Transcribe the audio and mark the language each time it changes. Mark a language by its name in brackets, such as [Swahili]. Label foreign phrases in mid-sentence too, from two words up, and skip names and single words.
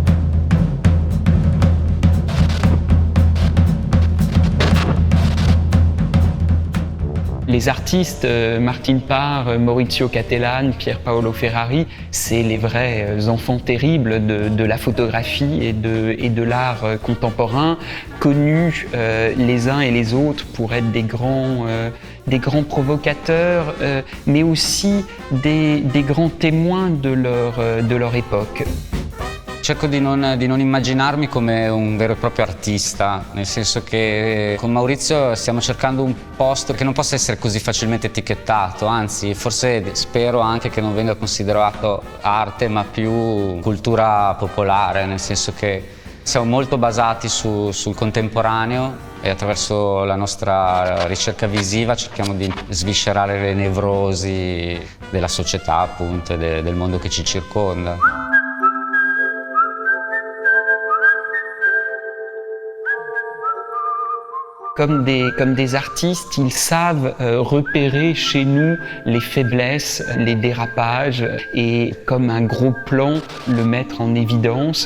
[French] Les artistes, Martin Parr, Maurizio Cattelan, Pier Paolo Ferrari, c'est les vrais enfants terribles de la photographie et de l'art contemporain, connus les uns et les autres pour être des grands provocateurs, mais aussi des grands témoins de leur époque. [Italian] Cerco di non immaginarmi come un vero e proprio artista, nel senso che con Maurizio stiamo cercando un posto che non possa essere così facilmente etichettato, anzi forse spero anche che non venga considerato arte ma più cultura popolare, nel senso che siamo molto basati sul contemporaneo e attraverso la nostra ricerca visiva cerchiamo di sviscerare le nevrosi della società, appunto, e del mondo che ci circonda. [French] Comme des artistes, ils savent repérer chez nous les faiblesses, les dérapages et comme un gros plan, le mettre en évidence.